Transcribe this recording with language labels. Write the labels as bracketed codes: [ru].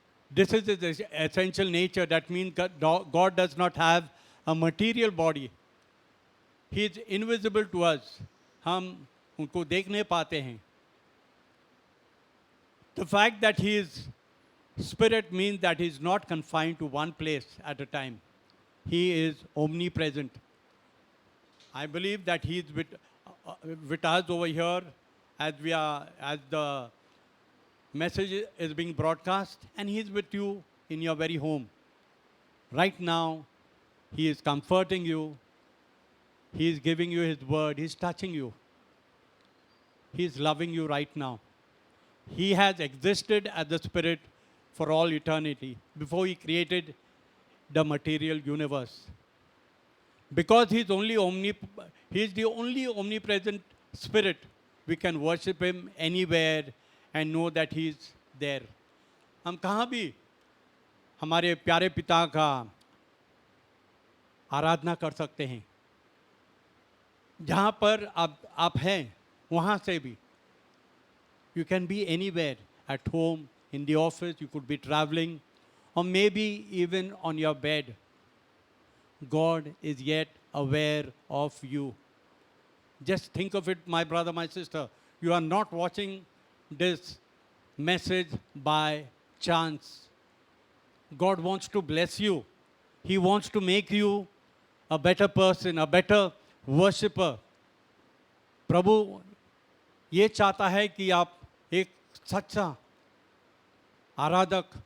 [en] This is his essential nature. That means God does not have a material body. He is invisible to us. [hi] हम उनको देख नहीं पाते हैं. [en] The fact that he is Spirit means that he is not confined to one place at a time. He is omnipresent. I believe that he is with us over here as the message is being broadcast, and he is with you in your very home. Right now, he is comforting you. He is giving you his word. He is touching you. He is loving you right now. He has existed as the Spirit for all eternity before he created the material universe. Because he is the only omnipresent Spirit, we can worship him anywhere and know that he is there. [hi] हम कहाँ भी हमारे प्यारे पिता का आराधना कर सकते हैं. जहाँ पर आप हैं वहाँ से भी. [en] You can be anywhere, at home, in the office, you could be traveling, or maybe even on your bed. God is yet aware of you. Just think of it, my brother, my sister. You are not watching this message by chance. God wants to bless you. He wants to make you a better person, a better worshipper. [hi] प्रभु ये चाहता है कि आप एक सच्चा आराधक